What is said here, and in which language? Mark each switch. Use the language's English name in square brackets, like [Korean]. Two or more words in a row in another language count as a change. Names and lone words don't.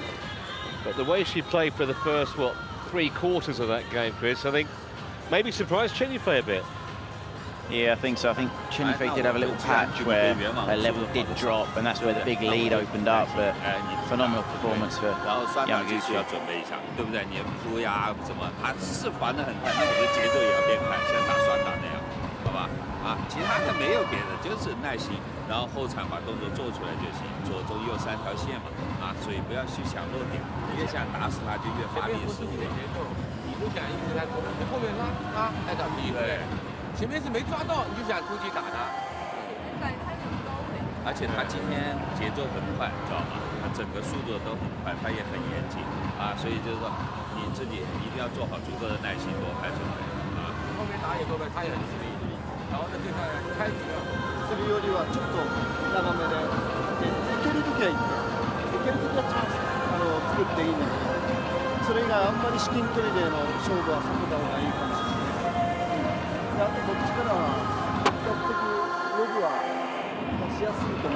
[English] But the way she played for the first, 3 quarters of that game, Chris, I think maybe surprised Chen Yufei a bit. Yeah, I think so. I think Chen Yufei did have a little patch where her level did drop, and that's where the big lead opened up. But phenomenal performance for Yamaguchi. [Chinese] 对不对？你扑呀怎么，他是防得很快，那我的节奏也要变快，像打双打那样，好吧？其他的没有别的，就是耐心，然后后场把动作做出来就行，左中右3条线嘛，所以不要去想落点，越想打死他就越发力失误。你不想一直在攻，你后面拉找机会，前面是没抓到，你就想出去打他。而且他今天节奏很快，知道吗？ 整个速度都很快，他也很严谨啊，所以就是说你自己一定要做好足够的耐心，多拍就可以啊。后面打野后面他也很吃力，然后呢对他开局 [Japanese] するよりはちょっと長めで、いけるときはいけるときはチャンス作っていいんだけど、それ以外あんまり至近距離での勝負は避けた方がいいかもしれない。であとこっちからは比較的ロブは出しやすいと思う。